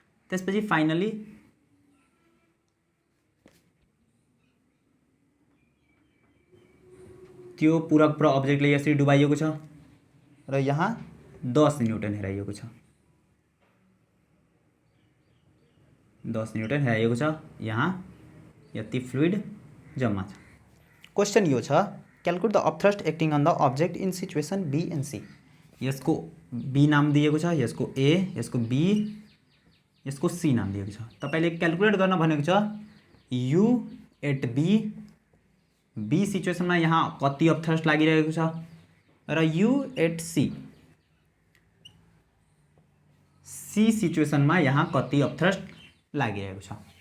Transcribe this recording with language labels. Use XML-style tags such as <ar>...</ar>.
<ne>त्यसपछि फाइनली त्यो पूरा अब्जेक्टले यसरी डुबाइएको छ र यहाँ 10 न्युटन हेराइएको छ, 10 न्युटन हेराइएको छ, यहाँ यति फ्लुइड जम्मा छ।</ne> <en>question</en> <ne>यो छ,</ne> <en>Calculate the upthrust acting on the object in situation B and C.</en> <ne>यसको बी नाम दिएको छ, यसको ए, यसको बी, यसको सी नाम दिएको छ। तपाईले क्यालकुलेट गर्न भनेको छ यु एट बी सिचुएसनमा यहाँ कति अपथ्रस्ट लागिरहेको छ र यु एट सी सिचुएसनमा यहाँ कति अपथ्रस्ट लागिरहेको छ।</ne>